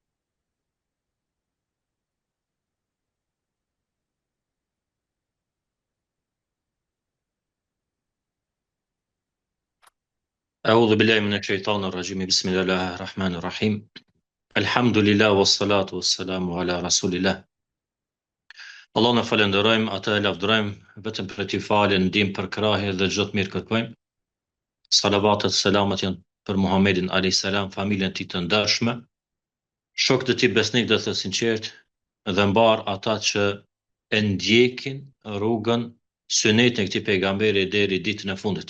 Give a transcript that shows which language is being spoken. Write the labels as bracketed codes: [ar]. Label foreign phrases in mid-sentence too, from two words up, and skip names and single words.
[ar] أعوذ بالله من الشيطان الرجيم بسم الله الرحمن الرحيم الحمد لله والصلاة والسلام على رسول الله. [sq] Allah në falenderojmë, atë e lavdërojmë, vetëm për ti falën, ndim për krahje dhe çdo të mirë kërkojmë. Salavatet, selamat janë për Muhammedin [ar] عليه السلام, [sq] familjen e tij të ndershme, shokët e tij besnik dhe të sinqertë dhe mbar ata që e ndjekin rrugën sunetin e këtij pejgamberi deri ditën e fundit.